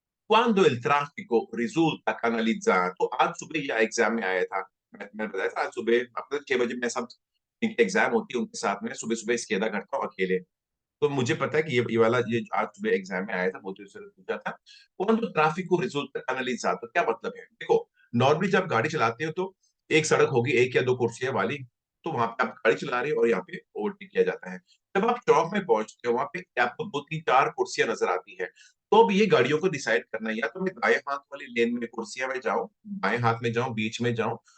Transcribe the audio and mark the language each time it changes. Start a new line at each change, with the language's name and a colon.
Italian: Quando il traffico risulta canalizzato,
Hindi: आज सुबह यह एग्जाम में आया था। मैं बताया था आज सुबह अपने 6 बजे मैं सब इनकी एग्जाम होती है उनके साथ में सुबह सुबह इसकेदा करता हूँ अकेले। तो मुझे पता है कि ये वाला ये आज सुबह एग्जाम में आया था, वो तो इससे पूछा था।
Italian: quando il traffico risulta canalizzato
Hindi: क्या मतलब है? देखो, नॉर्मली जब गाड़ी चलाते हो तो एक सड़क होगी एक या दो कुर्सियां वाली, तो वहां पे आप गाड़ी चला रहे हो और यहाँ पे ओवरटेक किया जाता है। जब आप चौक में पहुंचते हो वहां पे आपको दो तीन चार कुर्सियां नजर आती है। तो अब ये गाड़ियों को डिसाइड करना है, या तो मैं दाएं हाथ वाली लेन में कुर्सियां में जाऊं, बाएं हाथ में जाऊं, बीच में जाऊं।